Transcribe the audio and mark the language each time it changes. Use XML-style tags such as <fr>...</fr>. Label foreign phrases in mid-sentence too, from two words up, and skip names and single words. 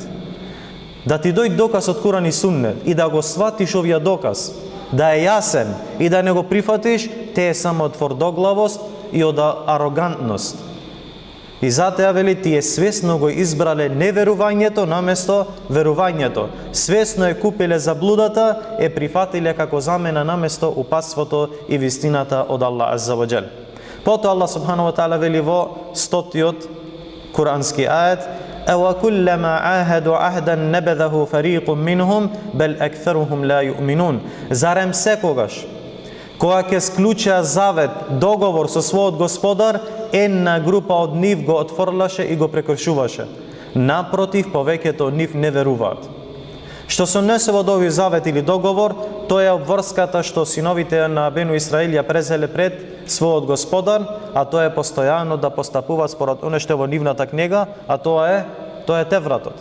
<mk>Да ти дојде доказ од Куран и Суннет и да го сватиш овија доказ, да е јасен и да не го прифатиш, те е само од тврдоглавост и од арогантност. И затоа вели тие свесно го избрале неверувањето наместо верувањето. Свесно е купиле заблудата, е прифатиле како замена наместо упатството и вистината од</mk> <ar>الله عز وجل. Потоа الله سبحانه وتعالى</ar> <mk>вели во 100-тиот курански ајет:</mk> <ar>"أو كلما عاهدوا عهدا نبذه فريق منهم بل أكثرهم لا يؤمنون."</ar> <mk>Зарем секогаш кога ќе склучеа завет, договор со својот господар, една група од нив го отфрлаше и го прекршуваше. Напротив, повеќето од нив не веруваат. Што се однесува од овој завет или договор, тоа е обврската што синовите на Бену Исраил ја презеле пред својот господар, а тоа е постојано да постапуваат според оно што е во нивната книга, а тоа е Тевратот.</mk>